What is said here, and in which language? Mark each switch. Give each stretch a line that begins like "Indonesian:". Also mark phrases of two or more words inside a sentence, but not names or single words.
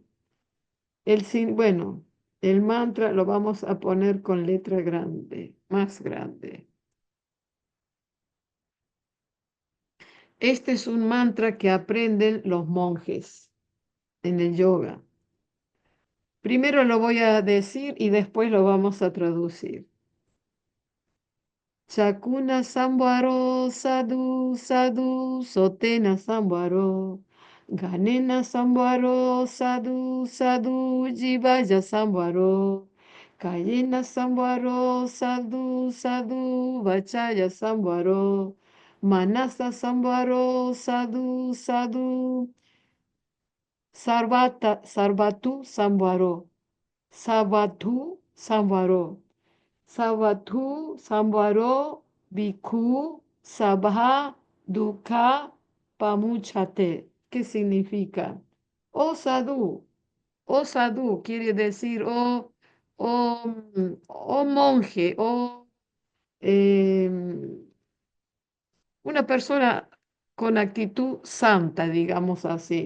Spanish: Bueno, el mantra lo vamos a poner con letra grande, más grande. Este es un mantra que aprenden los monjes en el yoga. Primero lo voy a decir y después lo vamos a traducir.
Pali: Chakuna Samvaro Sadhu Sadhu Sotena Samvaro Ganena Samvaro Sadhu Sadhu Jivaya Samvaro Kayena Samvaro Sadhu Sadhu Vachaya Samvaro Manasa Samvaro Sadhu Sadhu Sarvatu Samvaro Sabatu Samvaro Sabatu, Samvaro, Bhikkhu, Sabha, Dukkha, Pamuchate.
Spanish: ¿Qué significa? Oh sadhu quiere decir oh monje, em, una persona con actitud santa, digamos así.